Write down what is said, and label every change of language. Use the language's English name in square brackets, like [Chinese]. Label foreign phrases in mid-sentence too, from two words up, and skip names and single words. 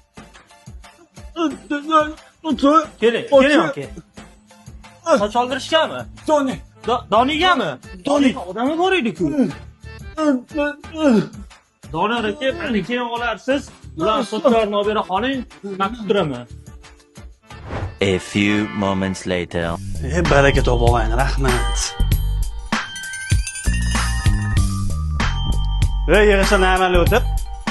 [Uzbek] Keling aka. Soch oldirishgami? Donigami? Doni. Odami bor edi-ku. Donor aka, meni keyin olarsiz. Ular sochlarni olib bera qoling, men kutib turaman. [English] A few moments later. [Uzbek] Baraka top o'g'ayni, rahmat. Yig'ishlarni amalga o'tib,